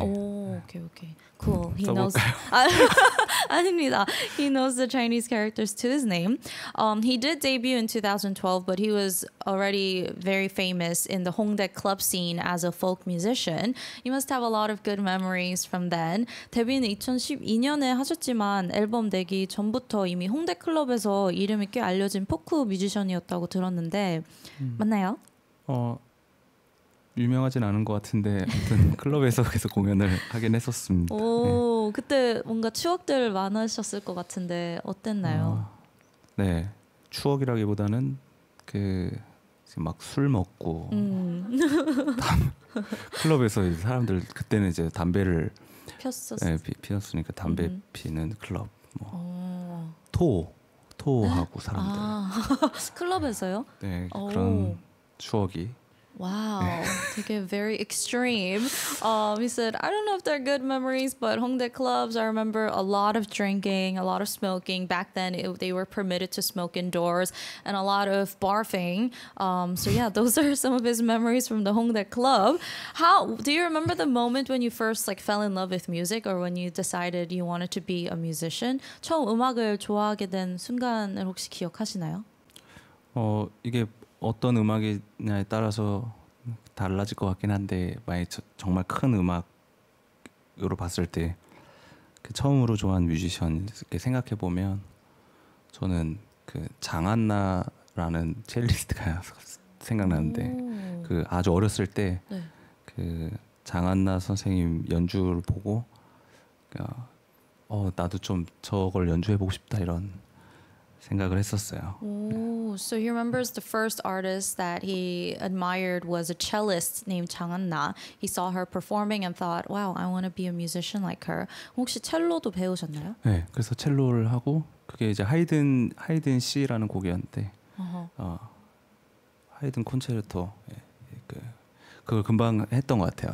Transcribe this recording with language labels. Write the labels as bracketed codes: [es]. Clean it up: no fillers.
[en] Okay. Cool. He knows. [ko] 써볼까요? 아닙니다. [en] He knows the Chinese characters to his name. He did debut in 2012, but he was already very famous in the Hongdae club scene as a folk musician. You must have a lot of good memories from then. [ko] 데뷔는 2012년에 하셨지만 앨범 내기 전부터 이미 홍대 클럽에서 이름이 꽤 알려진 포크 뮤지션이었다고 들었는데 맞나요? 유명하진 않은 것 같은데 아무튼 클럽에서 계속 공연을 하긴 했었습니다. 오, 그때 뭔가 추억들 많으셨을 것 같은데 어땠나요? 네, 추억이라기보다는 그 막 술 먹고 클럽에서 이제 사람들 그때는 이제 담배를 피웠으니까 담배 피는 클럽 뭐 토하고 사람들 클럽에서요? 네, 그런 추억이. [en] Wow, [ko] 되게 [en] very extreme. He said, I don't know if they're good memories, but Hongdae clubs, I remember a lot of drinking, a lot of smoking. Back then, they were permitted to smoke indoors and a lot of barfing. So yeah, those are some of his memories from the Hongdae club. Do you remember the moment when you first fell in love with music or when you decided you wanted to be a musician? [ko] 처음 음악을 좋아하게 된 순간을 혹시 기억하시나요? 이게 어떤 음악이냐에 따라서 달라질 것 같긴 한데 만약 정말 큰 음악으로 봤을 때 그 처음으로 좋아한 뮤지션 이렇게 생각해 보면 저는 그 장한나라는 첼리스트가 생각나는데 그 아주 어렸을 때 그 장한나 선생님 연주를 보고 나도 좀 저걸 연주해 보고 싶다 이런 생각을 했었어요. [en] So he remembers the first artist that he admired was a cellist named Chang An-na. He saw her performing and thought, wow, I want to be a musician like her. [ko] 혹시 첼로도 배우셨나요? 네, 그래서 첼로를 하고 그게 이제 하이든 C라는 곡이었는데 하이든 콘체르토 그걸 금방 했던 것 같아요.